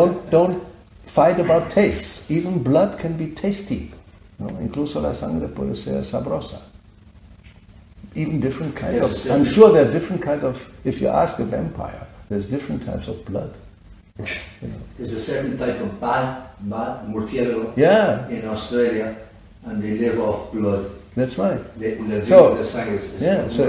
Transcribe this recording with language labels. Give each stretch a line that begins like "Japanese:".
English: Don't fight about tastes. Even blood can be tasty. ¿No?
Spanish: Incluso la sangre puede ser sabrosa.
English: Even different kinds of. I'm sure there are different kinds of. If you ask a vampire, there's different types of blood. There's a certain type of bat murciélago in Australia, and they live off blood. That's right. So